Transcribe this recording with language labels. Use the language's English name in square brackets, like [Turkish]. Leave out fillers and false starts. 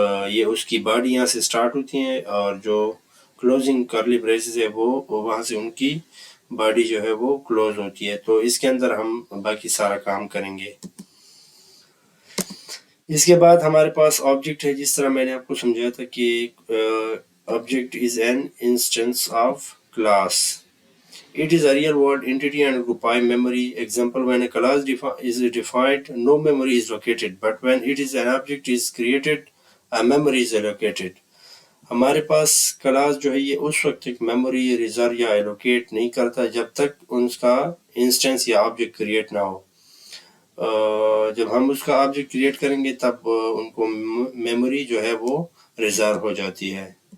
[Urdu] یہ اس کی باڈی یہاں سے سٹارٹ ہوتی ہیں، اور جو کلوزنگ کرلی بریسز ہے وہ وہاں سے ان کی باڈی جو ہے وہ کلوز ہوتی ہے۔ تو اس کے اندر ہم باقی سارا کام کریں گے۔ اس کے بعد ہمارے پاس آبجیکٹ ہے، جس طرح میں نے آپ کو سمجھایا تھا کہ [English] Object is an instance of class. It is a real world entity and occupy memory. Example, when a class is defined, no memory is located, but when it is an object is created, a memory is allocated. [Urdu] ہمارے پاس class جو ہے یہ اس وقت تک memory reserve یا allocate نہیں کرتا جب تک اس کا انسٹنس یا آبجیکٹ کریٹ نہ ہو۔ جب ہم اس کا آبجیکٹ کریٹ کریں گے تب ان کو میموری جو ہے وہ ریزرو ہو جاتی ہے۔